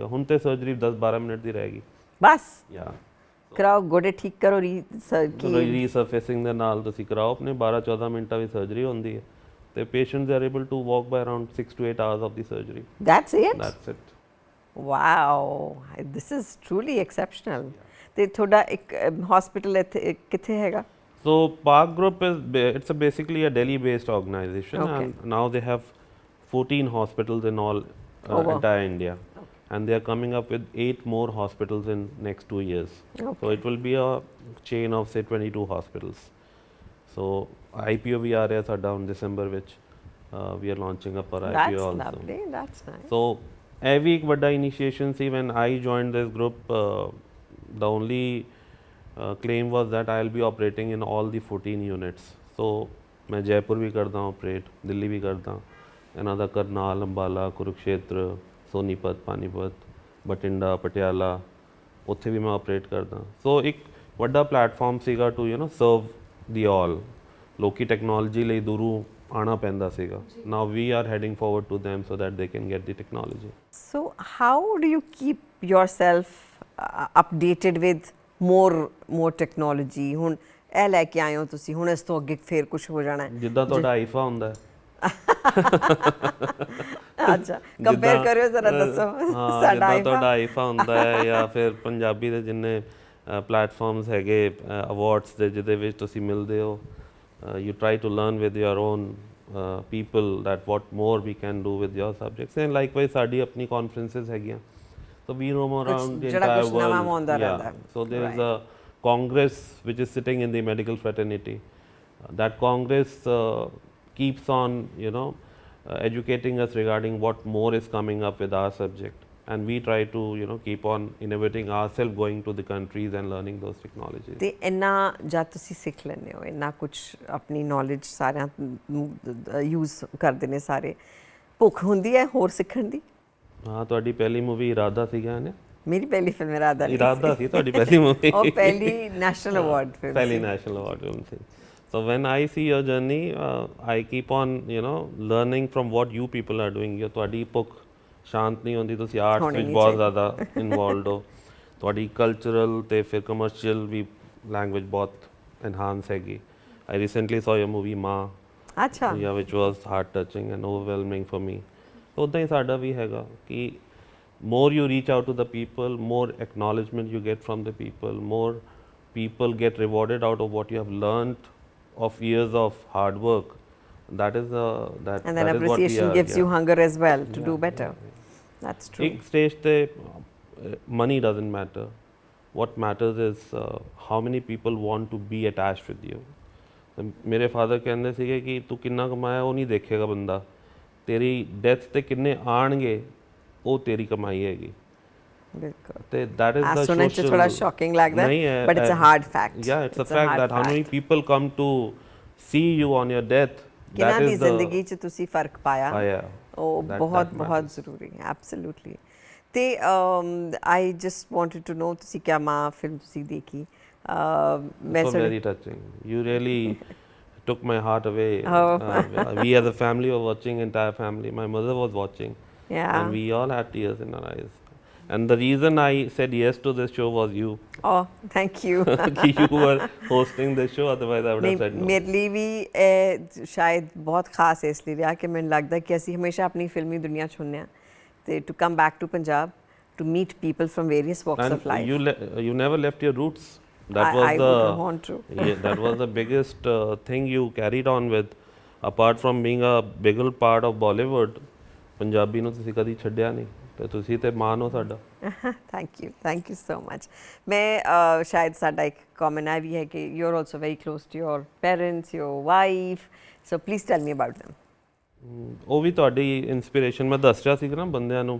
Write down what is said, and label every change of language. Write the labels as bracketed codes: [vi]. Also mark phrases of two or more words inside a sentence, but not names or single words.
[pa] ਹੁਣ ਤੇ ਸਰਜਰੀ 10-12 ਮਿੰਟ ਦੀ ਰਹੇਗੀ। ਬਸ [en] Yeah. [pa] ਕਰਾਓ, ਗੋਡੇ ਠੀਕ ਕਰੋ, ਰੀਸਰਫੇਸਿੰਗ ਦੇ ਨਾਲ ਤੁਸੀਂ ਕਰਾਓ, ਆਪਣੇ 12-14 ਮਿੰਟਾਂ ਵਿੱਚ ਸਰਜਰੀ ਹੁੰਦੀ ਹੈ ਤੇ [en] patients are able to walk by around 6 to 8 hours of the surgery. That's it? That's it. Wow, this is truly exceptional. [pa] ਤੇ ਤੁਹਾਡਾ ਇੱਕ ਹਸਪੀਟਲ ਇੱਥੇ ਕਿੱਥੇ ਹੈਗਾ? [en] So Park Group it's basically a Delhi based organization. Okay. And now they have 14 hospitals in all wow. entire India. And they are coming up with 8 more hospitals in next 2 years. Okay. So it will be a chain of say 22 hospitals. [pa] So IPO ਵੀ ਆ ਰਿਹਾ ਸਾਡਾ ਹੁਣ ਦਸੰਬਰ ਵਿੱਚ, [en] we are launching up our That's IPO also. lovely, that's nice. [pa] So ਇਹ ਵੀ ਇੱਕ ਵੱਡਾ ਇਨੀਸ਼ੀਏਸ਼ਨ ਸੀ। [en] when I joined this group, the only claim was that I will be operating in all the 14 units. [pa] So ਮੈਂ ਜੈਪੁਰ ਵੀ ਕਰਦਾ operate, ਦਿੱਲੀ ਵੀ ਕਰਦਾ, ਇਹਨਾਂ ਦਾ ਕਰਨਾਲ, ਅੰਬਾਲਾ, ਕੁਰੂਕਸ਼ੇਤਰ, ਸੋਨੀਪਤ, ਪਾਨੀਪਤ, ਬਠਿੰਡਾ, ਪਟਿਆਲਾ, ਉੱਥੇ ਵੀ ਮੈਂ ਆਪਰੇਟ ਕਰਦਾ। ਸੋ ਇੱਕ ਵੱਡਾ ਪਲੇਟਫਾਰਮ ਸੀਗਾ [en] to serve the all. [pa] ਲੋਕੀ ਟੈਕਨੋਲੋਜੀ ਲਈ ਦੂਰੋਂ ਆਉਣਾ ਪੈਂਦਾ ਸੀਗਾ। [en] now we are heading forward to them so that they can get the technology. So how do you keep yourself updated with more technology? [pa] ਹੁਣ ਇਹ ਲੈ ਕੇ ਆਏ ਹੋ ਤੁਸੀਂ, ਹੁਣ ਇਸ ਤੋਂ ਅੱਗੇ ਫੇਰ ਕੁਝ ਹੋ ਜਾਣਾ ਹੈ ਜਿੱਦਾਂ ਤੁਹਾਡਾ ਆਈਫਾ ਹੁੰਦਾ ਹੈ। ਅੱਛਾ, ਕੰਪੇਅਰ ਕਰਿਓ ਜ਼ਰਾ, ਦੱਸੋ ਸਾਡਾ ਜਿੱਦਾਂ ਤੁਹਾਡਾ ਆਈਫਾ ਹੁੰਦਾ ਹੈ ਜਾਂ ਫਿਰ ਪੰਜਾਬੀ ਦੇ ਜਿੰਨੇ ਪਲੇਟਫਾਰਮਸ ਹੈਗੇ ਅਵਾਰਡਸ ਦੇ ਜਿਹਦੇ ਵਿੱਚ ਤੁਸੀਂ ਮਿਲਦੇ ਹੋ, [en] you try to learn with your own people that what more we can do with your subjects. [pa] And likewise ਸਾਡੀ ਆਪਣੀ conferences ਹੈਗੀਆਂ, [en] so we roam around the entire world. Yeah. So there is a congress which is sitting in the medical fraternity. That congress keeps on educating us regarding what more is coming up with our subject, and we try to keep on innovating ourselves, going to the countries and learning those technologies. [pa] ਤੇ ਇੰਨਾ ਜਦ ਤੁਸੀਂ ਸਿੱਖ ਲੈਂਦੇ ਹੋ, ਇੰਨਾ ਕੁਝ ਆਪਣੀ ਨੌਲੇਜ ਸਾਰਿਆਂ ਨੂੰ ਯੂਜ਼ ਕਰਦੇ ਨੇ ਸਾਰੇ, ਭੁੱਖ ਹੁੰਦੀ ਹੈ ਹੋਰ ਸਿੱਖਣ ਦੀ? ਹਾਂ, ਤੁਹਾਡੀ ਪਹਿਲੀ ਮੂਵੀ ਇਰਾਦਾ ਸੀਗਾ ਨੇ? ਮੇਰੀ ਪਹਿਲੀ ਫਿਲਮ ਇਰਾਦਾ ਸੀ ਤੁਹਾਡੀ ਪਹਿਲੀ ਮੂਵੀ? ਉਹ ਪਹਿਲੀ ਨੈਸ਼ਨਲ ਅਵਾਰਡ ਫਿਲਮ, ਪਹਿਲੀ ਨੈਸ਼ਨਲ ਅਵਾਰਡ ਫਿਲਮ ਸੀ। [en] So when I see your journey, I keep on learning from what you people are doing. [pa] ਤੁਹਾਡੀ ਭੁੱਖ ਸ਼ਾਂਤ ਨਹੀਂ ਹੁੰਦੀ, ਤੁਸੀਂ ਆਰਟਸ ਵਿੱਚ ਬਹੁਤ ਜ਼ਿਆਦਾ ਇਨਵੋਲਵਡ ਹੋ, ਤੁਹਾਡੀ ਕਲਚਰਲ ਤੇ ਫਿਰ ਕਮਰਸ਼ੀਅਲ ਵੀ ਲੈਂਗੁਏਜ ਬਹੁਤ ਐਨਹਾਂਸ ਹੈਗੀ। [en] I recently saw your movie ਮਾਂ, [pa] ਅੱਛਾ [en] ਜਾਂ which was heart touching and overwhelming for me. [pa] ਉੱਦਾਂ ਹੀ ਸਾਡਾ ਵੀ ਹੈਗਾ ਕਿ [en] more you reach out to the people, more acknowledgement you get from the people, more people get rewarded out of what you have learned of years of hard work. That is that and then that is what we appreciation are, gives you hunger as well to do Yeah, better. That's true. [hi] एक stage पे [en] money doesn't matter. What matters is how many people want to be attached with you. [pa] ਤੇ ਮੇਰੇ ਫਾਦਰ ਕਹਿੰਦੇ ਸੀਗੇ ਕਿ ਤੂੰ ਕਿੰਨਾ ਕਮਾਇਆ ਉਹ ਨਹੀਂ ਦੇਖੇਗਾ ਬੰਦਾ, ਤੇਰੀ ਡੈਥ ਤੇ ਕਿੰਨੇ ਆਣਗੇ ਉਹ ਤੇਰੀ ਕਮਾਈ ਹੈਗੀ। ਬਿਲਕੁਲ [en] ਤੇ that is the [pa] ਸੁਣਨ 'ਚ [en] social [pa] ਥੋੜਾ ਸ਼ੌਕਿੰਗ ਲੱਗਦਾ ਨਹੀਂ ਹੈ, [en] but it's a hard fact. Yeah, it's a It's fact hard that how many fact. people come to see you on your death. [pa] ਕਿਹਨਾਂ [en] That [pa] ਦੀ [en] is the [pa] ਜ਼ਿੰਦਗੀ 'ਚ ਤੁਸੀਂ ਫਰਕ ਪਾਇਆ ਆਇਆ। ਉਹ [en] That [pa] ਬਹੁਤ [en] matters. [pa] ਬਹੁਤ ਜ਼ਰੂਰੀ ਹੈ ਐਬਸੋਲੂਟਲੀ। ਤੇ [en] I just wanted to know [pa] ਤੁਸੀਂ ਕਿਆ ਮਾਂ ਫਿਲਮ ਤੁਸੀਂ ਦੇਖੀ ਮੈਂ [en] So very touching. You really took my heart away. We as a family were watching, entire family. My mother was watching, and we all had tears in our eyes. And the reason I said yes to this show was you. Oh, thank you. कि you were hosting this show, otherwise I would have said no. [pa] ਮੇਰੇ ਲਈ ਵੀ ਇਹ ਸ਼ਾਇਦ ਬਹੁਤ ਖਾਸ ਇਸ ਲਈ ਰਿਹਾ ਕਿ ਮੈਨੂੰ ਲੱਗਦਾ ਕਿ ਅਸੀਂ ਹਮੇਸ਼ਾ ਆਪਣੀ ਫਿਲਮੀ ਦੁਨੀਆ 'ਚ ਹੁੰਦੇ ਹਾਂ ਤੇ [en] to come back to Punjab to meet people from various walks And of life you never left your roots. That I was would want to. that was the biggest thing you carried on with. Apart from being a big part of Bollywood, [pa] ਪੰਜਾਬੀ ਨੂੰ ਤੁਸੀਂ ਕਦੀ ਛੱਡਿਆ ਨਹੀਂ ਤੇ ਤੁਸੀਂ ਤੇ ਮਾਣ ਹੋ ਸਾਡਾ। [en] thank you so much. ਮੈਂ ਸ਼ਾਇਦ ਸਾਡਾ ਇੱਕ ਕਾਮਨ ਹੈ ਵੀ ਹੈ ਕਿ you are also very close to your parents, your wife, so please tell me about them. [pa] ਉਹ ਵੀ ਤੁਹਾਡੀ ਇਨਸਪੀਰੇਸ਼ਨ ਮੈਂ ਦੱਸ ਰਿਹਾ ਸੀ ਨਾ ਬੰਦਿਆਂ ਨੂੰ।